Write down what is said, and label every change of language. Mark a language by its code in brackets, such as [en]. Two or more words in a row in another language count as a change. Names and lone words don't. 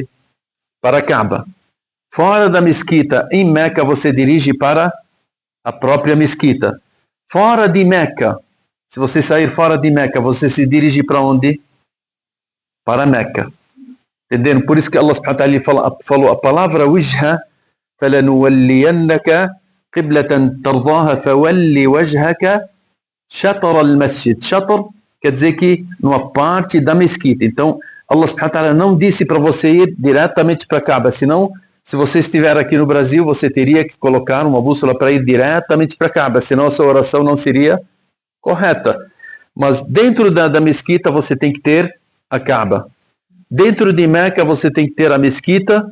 [pt] Para a Kaaba. Fora da mesquita, em Meca, você dirige para a própria mesquita. Fora de Meca, se você sair fora de Meca, você se dirige para onde? Para Meca. Entendendo? Por isso que [ar] الله سبحانه وتعالى [pt] falou a palavra wajha, [ar] فَلَنُوَلِّيَنَّكَ قِبْلَةً تَرْضَاهَا فَوَلِّ وَجْهَكَ شَطْرَ الْمَسْجِدِ. [pt] Shatr quer dizer que numa parte da mesquita. Então, [ar] الله سبحانه وتعالى [pt] não disse para você ir diretamente para a Kaaba, senão, se você estiver aqui no Brasil, você teria que colocar uma bússola para ir diretamente para a Kaaba, senão a sua oração não seria correta. Mas dentro da mesquita você tem que ter a Kaaba. Dentro de Meca você tem que ter a mesquita.